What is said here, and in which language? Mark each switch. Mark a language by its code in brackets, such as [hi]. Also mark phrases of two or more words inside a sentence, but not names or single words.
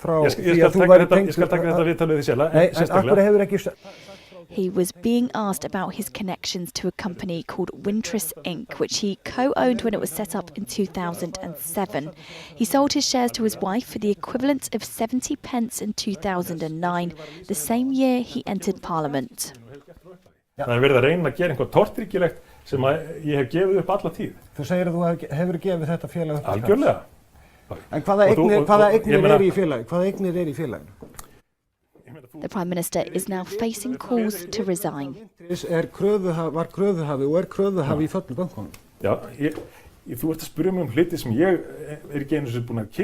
[en] He was being asked about his connections to a company called Wintris Inc., which he co-owned when it was set up in 2007. He sold his shares to his wife for the equivalent of 70 pence in 2009, the same year he entered Parliament. [is] Það verið að reyna að gera eitthvað tortryggilegt sem ég hef gefið upp alla tíð. Þú segir að þú hefur gefið þetta félag upp. Algjörlega. En hvaða eignir í félaginu? [en] The Prime Minister is now facing calls to resign. [is] Var kröfuhafi og kröfuhafi í föllnu bönkunum? Já, þú ert að spyrja mig hluti sem ég ekki einu sinni búinn að kynna.